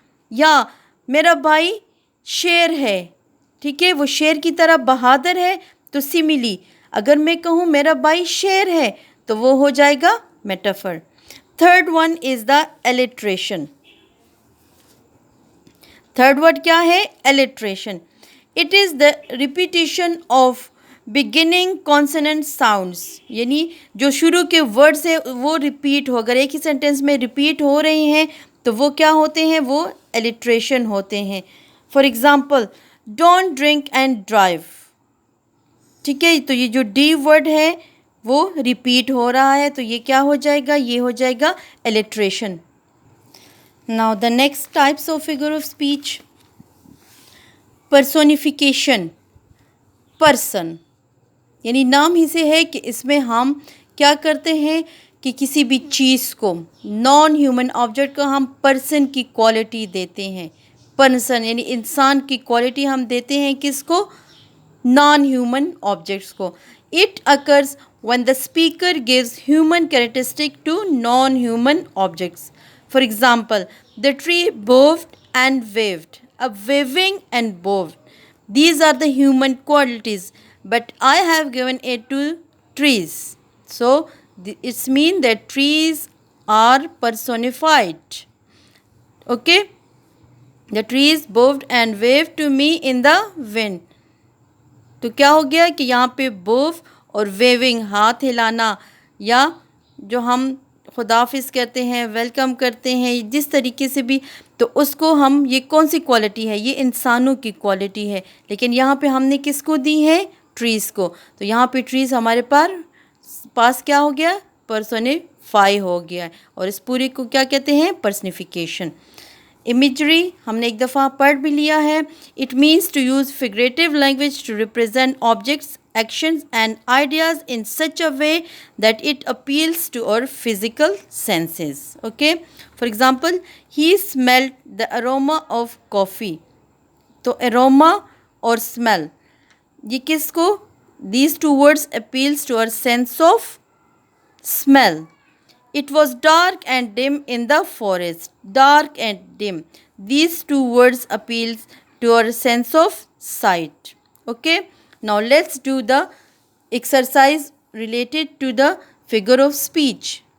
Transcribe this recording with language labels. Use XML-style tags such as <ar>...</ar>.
<ur>یا میرا بھائی شیر ہے، ٹھیک ہے، وہ شیر کی طرح بہادر ہے. تو سملی اگر میں کہوں میرا بھائی شیر ہے تو وہ ہو جائے گا metaphor.</ur> <en>Third one is the alliteration.</en> <ur>Third word کیا ہے؟ Iteration.</ur> <en>It is the repetition of beginning consonant sounds.</en> <ur>یعنی جو شروع کے ورڈس ہیں وہ ریپیٹ ہو، اگر ایک ہی سینٹینس میں ریپیٹ ہو رہے ہیں تو وہ کیا ہوتے ہیں؟ وہ الیٹریشن ہوتے ہیں.</ur> <en>For example don't drink and drive.</en> <ur>ٹھیک ہے، تو یہ جو ڈی ورڈ ہے وہ ریپیٹ ہو رہا ہے، تو یہ کیا ہو جائے گا؟ یہ ہو جائے گا الیٹریشن.</ur> <en>Now the next types of figure of speech. Personification.</en> <ur>Person یعنی نام ہی سے ہے کہ اس میں ہم کیا کرتے ہیں کہ کسی بھی چیز کو، نان ہیومن آبجیکٹ کو ہم پرسن کی کوالٹی دیتے ہیں. پرسن یعنی انسان کی کوالٹی ہم دیتے ہیں کس کو؟ نان ہیومن آبجیکٹس کو.</ur> <en>It occurs when the speaker gives human characteristic to non-human objects. For example, the tree bowed and waved.</en> <ur>Ab</ur> <en>waving and bowed, these are the human qualities, but I have given it to trees. So it's mean that trees are personified. Okay? The trees bowed and waved to me in the wind.</en> <ur>تو کیا ہو گیا کہ یہاں پہ بوف اور weaving ہاتھ ہلانا، یا جو ہم خدا حافظ کہتے ہیں، ویلکم کرتے ہیں، جس طریقے سے بھی، تو اس کو ہم، یہ کون سی کوالٹی ہے؟ یہ انسانوں کی کوالٹی ہے، لیکن یہاں پہ ہم نے کس کو دی ہے؟ ٹریز کو. تو یہاں پہ ٹریز ہمارے پاس کیا ہو گیا؟ پرسونیفائی ہو گیا ہے، اور اس پورے کو کیا کہتے ہیں؟ پرسنیفیکیشن. امیجری ہم نے ایک دفعہ پڑھ بھی لیا ہے.</ur> <en>It means to use figurative language to represent objects, actions and ideas in such a way that it appeals to our physical senses. Okay, for example he smelled the aroma of coffee.</en> <ur>تو اروما اور smell, یہ کس کو؟</ur> <en>These two words appeals to our sense of smell. It was dark and dim in the forest. Dark and dim. These two words appeals to our sense of sight. Okay. Now let's do the exercise related to the figure of speech.</en>